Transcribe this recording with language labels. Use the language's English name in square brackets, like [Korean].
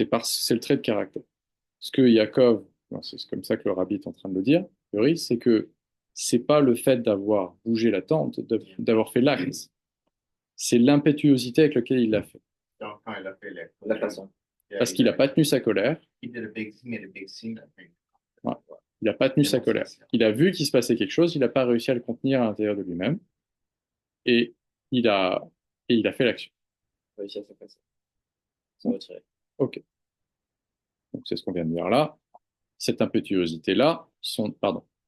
[French] C'est le trait de caractère. Ce que Yaakov, bon, c'est comme ça que le rabbi est en train de le dire, a priori, c'est que c'est pas le fait d'avoir bougé la tente, d'avoir fait l'acte, c'est l'impétuosité avec laquelle il l'a fait. donc, quand il a fait La façon. Parce qu'il n'a pas tenu sa colère. [English] He made a big scene, I think. [French] Voilà. Il n'a pas tenu sa colère. Il a vu qu'il se passait quelque chose, il n'a pas réussi à le contenir à l'intérieur de lui-même, et il a, et il a fait l'action. Réussir à se passer. Se retirer. Ok. Donc c'est ce qu'on vient de dire là. Cette impétuosité-là, pardon.